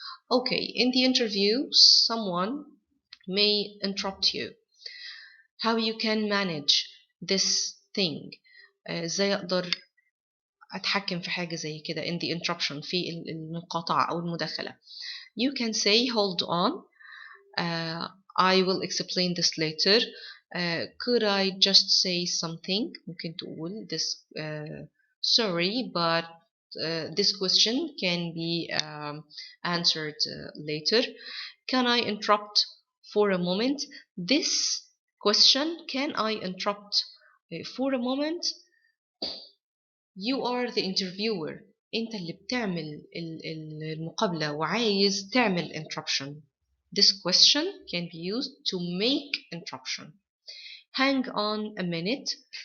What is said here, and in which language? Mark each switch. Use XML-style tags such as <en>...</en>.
<en>Okay, in the interview, someone may interrupt you. How you can manage this thing?</en> <ar>ازاي اقدر اتحكم في حاجة زي كده</ar> <en>in the interruption</en> <ar>في المقاطعة او المداخلة.</ar> <en>You can say hold on, I will explain this later. Could I just say something?</en> <ar>ممكن تقول</ar> <en>this sorry, but this question can be answered later. Can I interrupt for a moment? This question, can I interrupt for a moment? You are the interviewer.</en> <ar>انت اللي بتعمل المقابلة وعايز تعمل interruption.</ar> <en>This question can be used to make interruption. Hang on a minute.</en>